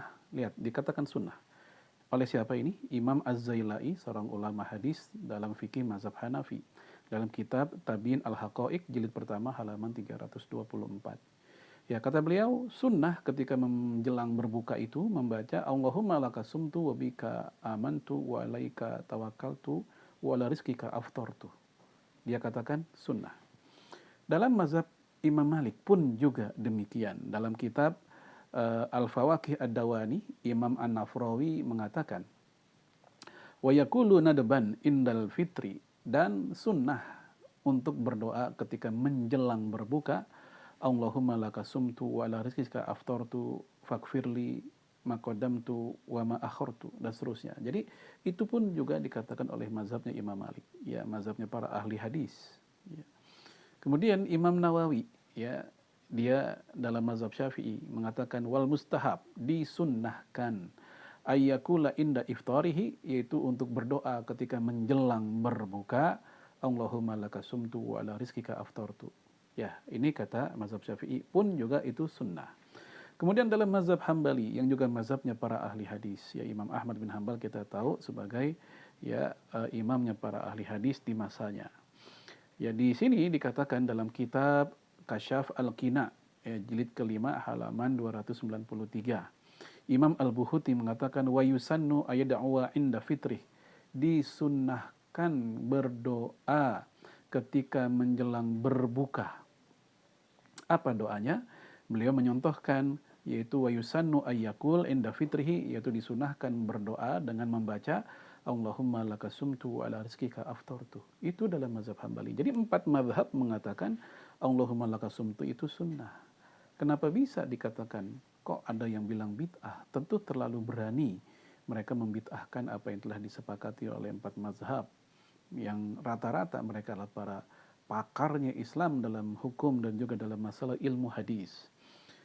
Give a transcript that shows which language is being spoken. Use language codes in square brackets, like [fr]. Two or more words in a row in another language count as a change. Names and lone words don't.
[id] Lihat, dikatakan sunnah. Oleh siapa ini? Imam Az-Zailai, seorang ulama hadis dalam fikih mazhab Hanafi, dalam kitab Tabiin Al-Haqa'iq jilid pertama halaman 324. Ya, kata beliau, sunnah ketika menjelang berbuka itu membaca [ar] اللهم لك صمت وبك آمنت وعليك توكلت وعلى رزقك أفطرت. [id] Dia katakan sunnah. Dalam mazhab Imam Malik pun juga demikian. Dalam kitab Al-Fawaqih Ad-Dawani, Imam An-Nafrawi mengatakan, [ar] ويقول ندبا عند الفطر, [id] dan sunnah untuk berdoa ketika menjelang berbuka, [ar] اللهم لك صمت وعلى رزقك أفطرت فاغفر لي ما قدمت وما أخرت, [id] dan seterusnya. Jadi itu pun juga dikatakan oleh mazhabnya Imam Malik, ya, mazhabnya para ahli hadis, ya. Kemudian Imam Nawawi, ya, dia dalam mazhab Syafi'i mengatakan [ar] والمستحب, [id] disunnahkan, [ar] أن يقول عند إفطاره, [id] yaitu untuk berdoa ketika menjelang berbuka, [ar] اللهم لك صمت وعلى رزقك أفطرت. [id] Ya, ini kata mazhab Syafi'i pun juga itu sunnah. Kemudian dalam mazhab Hambali yang juga mazhabnya para ahli hadis, ya, Imam Ahmad bin Hanbal kita tahu sebagai, ya, imamnya para ahli hadis di masanya. Ya, di sini dikatakan dalam kitab Kasyaf Al-Qina, ya, jilid kelima halaman 293. Imam Al-Buhuti mengatakan [ar] ويسن أن يدعو عند فطره, [id] disunnahkan berdoa ketika menjelang berbuka. Apa doanya? Beliau menyontohkan, yaitu [ar] ويسن أن يقول عند فطره, [id] yaitu disunahkan berdoa dengan membaca [ar] اللهم لك صمت وعلى رزقك أفطرت. [id] Itu dalam mazhab Hambali. Jadi 4 mazhab mengatakan [ar] اللهم لك صمت [id] itu sunnah. Kenapa bisa dikatakan kok ada yang bilang bid'ah? Tentu terlalu berani mereka membid'ahkan apa yang telah disepakati oleh 4 mazhab, yang rata-rata mereka adalah para pakarnya Islam dalam hukum dan juga dalam masalah ilmu hadis.